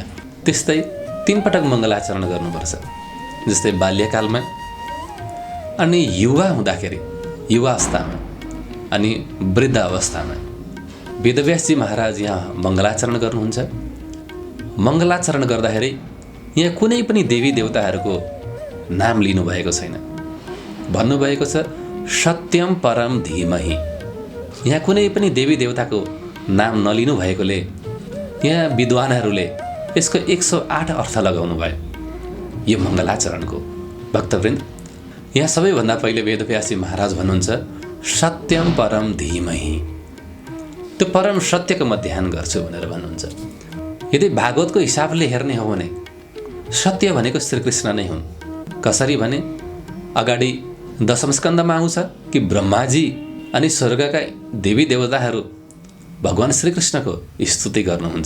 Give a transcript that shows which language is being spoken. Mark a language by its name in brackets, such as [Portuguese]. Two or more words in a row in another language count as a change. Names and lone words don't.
[Nepali] त्यस्तै 3 पटक मङ्गलाचरण गर्नुपर्छ। जस्तै बाल्यकालमा अनि युवा हुँदाखेरि, युवा अवस्थामा अनि वृद्ध अवस्थामा। वेदव्यासजी महाराज यहाँ मङ्गलाचरण गर्नुहुन्छ। मङ्गलाचरण गर्दाखेरि यहाँ कुनै पनि देवी देवताहरूको नाम लिनुभएको छैन। भन्नुभएको छ [Sanskrit] सत्यम परम धीमहि। [Nepali] यहाँ कुनै पनि देवी देवताको नाम नलिनु भएकोले यहाँ विद्वानहरूले यसको 108 अर्थ लगाउनु भयो यो मङ्गलाचरणको। भक्तवृन्द, यहाँ सबैभन्दा पहिले वेदव्यासजी महाराज भन्नुहुन्छ [Sanskrit] सत्यम परम धीमहि। [Nepali] त्यो परम सत्यको म ध्यान गर्छु भनेर भन्नुहुन्छ। यदि भागवतको हिसाबले हेर्ने हो भने सत्य भनेको श्रीकृष्ण नै हुन्। कसरी भने अगाडि दशम स्कन्धमा आउँछ कि ब्रह्माजी अनि स्वर्गका देवी देवताहरू भगवान श्रीकृष्णको स्तुति गर्नुहुन्छ।